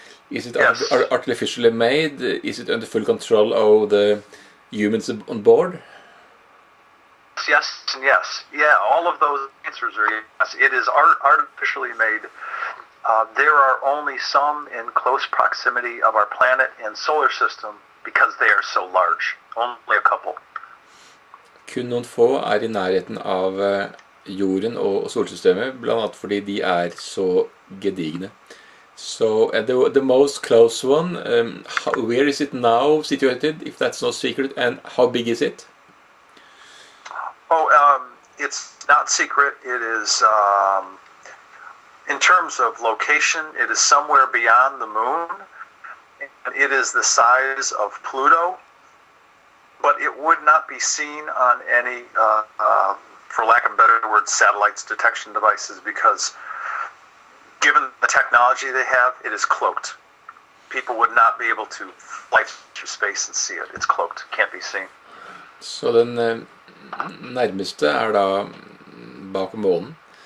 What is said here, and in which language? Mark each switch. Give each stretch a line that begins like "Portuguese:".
English: Is it artificially made? Is it under full control of the humans on board? Yes and yes. Yeah, all of those answers are yes. It is artificially made. There are only some in close proximity of our planet and solar system because they are so large. Only a couple.
Norwegian: Kun noen få er i nærheten av jorden og solsystemet, blant annet fordi de er så gedigne.
English: So the most close one, where is it now situated, if that's no secret, and how big is it? It's not secret. It is, in terms of location, it is somewhere beyond the moon. It is the size of Pluto, but it would not be seen on any, for lack of a better word, satellites detection devices because given the technology they have, it is cloaked. People would not be able to fly through space and see it. It's cloaked. Can't be seen.
Norwegian: Så den nærmeste er da bak månen.